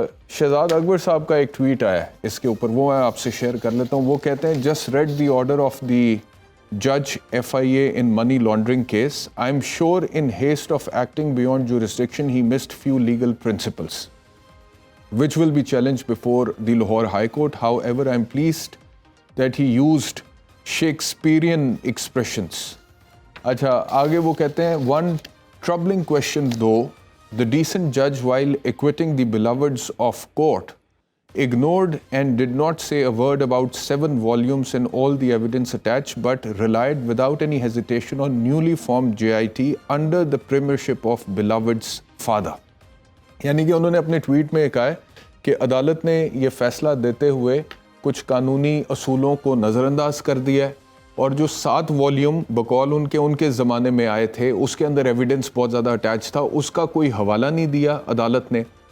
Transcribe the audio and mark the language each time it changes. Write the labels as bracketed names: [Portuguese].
[Urdu] شہزاد اکبر صاحب کا ایک ٹویٹ آیا ہے اس کے اوپر، وہ میں آپ سے شیئر کر لیتا ہوں. وہ کہتے ہیں [English] Just read the order of the جج F I a in money laundering case. I am sure in heist of acting beyond jurisdiction he missed few legal principles which will be challenged before the Lahore High Court. However, I am pleased that he used Shakespearean expressions. [Urdu] اچھا، آگے وہ کہتے ہیں [English] one troubling question though, the decent judge while acquitting the beloveds of court ignored and did not say a word about 7 volumes and all the evidence attached, but relied without any hesitation on newly formed JIT under the premiership of beloved's father. [Urdu] یعنی کہ انہوں نے اپنے tweet میں کہا ہے کہ عدالت نے یہ فیصلہ دیتے ہوئے کچھ قانونی اصولوں کو نظر انداز کر دیا ہے، اور جو 7 والیوم بقول ان کے زمانے میں آئے تھے، اس کے اندر ایویڈنس بہت زیادہ اٹیچ تھا، اس کا کوئی حوالہ نہیں دیا عدالت نے.